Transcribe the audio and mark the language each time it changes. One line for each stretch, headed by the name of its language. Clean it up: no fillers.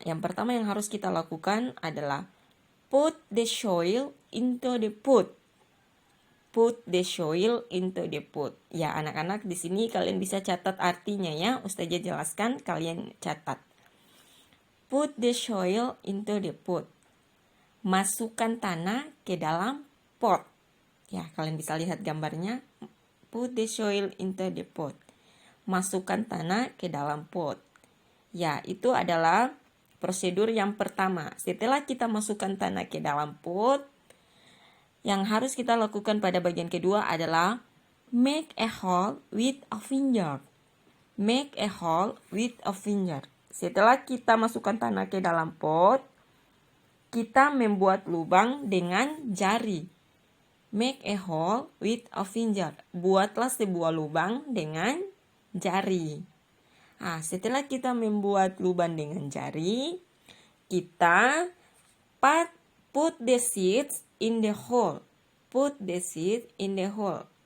Indonesian: Yang pertama yang harus kita lakukan adalah
English: put the soil into the pot. Put the soil into the pot.
Indonesian: Ya, anak-anak di sini kalian bisa catat artinya ya. Ustazah jelaskan, kalian catat.
English: Put the soil into the pot.
Indonesian: Masukkan tanah ke dalam pot. Ya, kalian bisa lihat gambarnya.
English: Put the soil into the pot.
Indonesian: Masukkan tanah ke dalam pot. Ya, itu adalah prosedur yang pertama. Setelah kita masukkan tanah ke dalam pot, yang harus kita lakukan pada bagian kedua adalah
English: make a hole with a finger. Make a hole with a finger.
Indonesian: Setelah kita masukkan tanah ke dalam pot, kita membuat lubang dengan jari.
English: Make a hole with a finger.
Indonesian: Buatlah sebuah lubang dengan jari. Nah, setelah kita membuat lubang dengan jari, kita
English: put the seeds in the hole. Put the seeds in the hole.